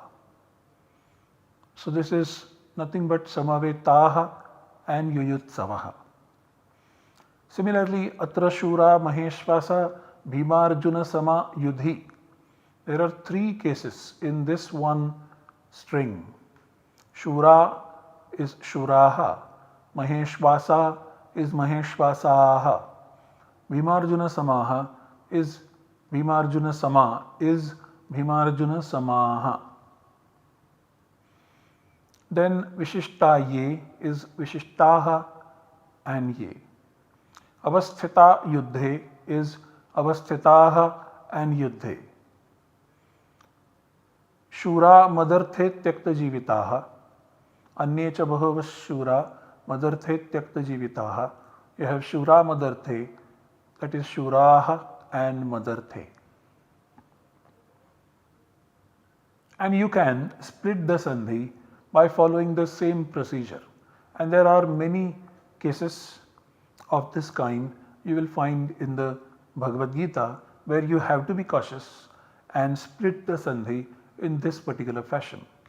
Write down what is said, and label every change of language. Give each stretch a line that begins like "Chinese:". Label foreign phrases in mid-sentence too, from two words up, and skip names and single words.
English: So, this is nothing but Samavetaha and Yuyutsavaha.
Sanskrit: Similarly, Atra Shura Maheshvasa Bhimarjuna Sama Yudhi.
English: There are three cases in this one string. Shura is Shuraha, Maheshvasa is Maheshvasaha,
Sanskrit: Bhimarjuna Samaha
English: is
Sanskrit: Bhimarjuna Sama
English: is
Sanskrit: Bhimarjuna Samaha.
English: Then
Sanskrit: Vishishta Ye
English: is Vishishtaha and Ye.
Sanskrit: Avasthita Yuddhe
English: is Avasthitaha and Yuddhe.
Sanskrit: Shura Madarthe Tyakta Jivitaha. Anye cha Bhavas Shura Madarthe Tyakta Jivitaha.
English: You have
Sanskrit: Shura Madarthe,
English: that is Shuraha and Madarthe. And you can split the sandhi by following the same procedure. And there are many cases of this kind you will find in the Bhagavad Gita, where you have to be cautious and split the sandhi in this particular fashion.